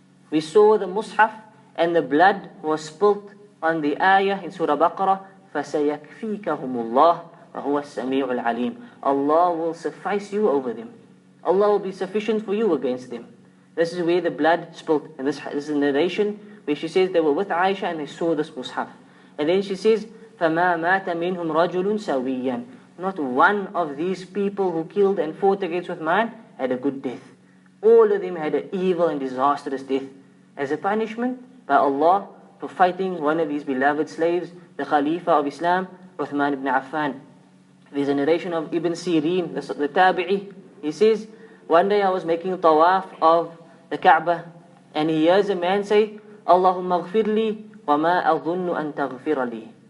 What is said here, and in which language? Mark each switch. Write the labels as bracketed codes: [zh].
[en] We saw the Mus'haf and the blood was spilt on the ayah in Surah Baqarah, [ar] فَسَيَكْفِيكَهُمُ اللَّهُ وَهُوَ السَّمِيعُ الْعَلِيمُ. [en] Allah will suffice you over them. Allah will be sufficient for you against them. This is where the blood spilt. And this is a narration where she says they were with Aisha and they saw this Mus'haf. And then she says, [ar] فَمَا مَاتَ مِنْهُمْ رَجُلٌ سَوِيًّا. [en] Not one of these people who killed and fought against Uthman had a good death. All of them had an evil and disastrous death. As a punishment by Allah for fighting one of his beloved slaves, the Khalifa of Islam, Uthman ibn Affan. There's a narration of Ibn Sirin, the Tabi'i. He says, one day I was making tawaf of the Kaaba and he hears a man say, [ar] Allahumma ghfirli wa ma adhunnu an taghfira li.